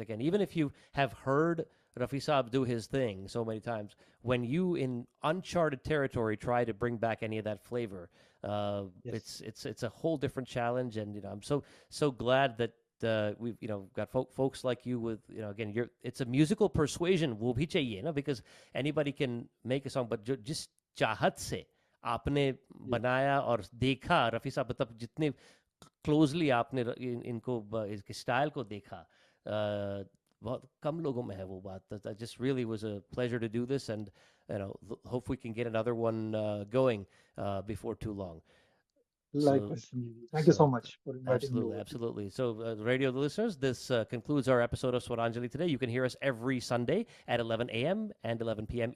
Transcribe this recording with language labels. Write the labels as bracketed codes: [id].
[en] Again, even if you have heard Rafi Saab do his thing so many times, when you in uncharted territory try to bring back any of that flavor, Yes. it's a whole different challenge. And I'm so glad that we've got folks like you with again it's a musical persuasion वो भी चाहिए ना, because anybody can make a song, but जिस चाहत से आपने Yes. [hi] बनाया और देखा रफ़ी साहब, मतलब जितने क्लोजली आपने इनको इसके स्टाइल को देखा, बहुत कम लोगों में है वो बात. [en] That just really was a pleasure to do this, and hope we can get another one going before too long. So, Likewise, Sanjeev. Thank you so so much for inviting me absolutely, absolutely. So, radio listeners, this concludes our episode of Swaranjali today. You can hear us every Sunday at 11 a.m. and 11 p.m.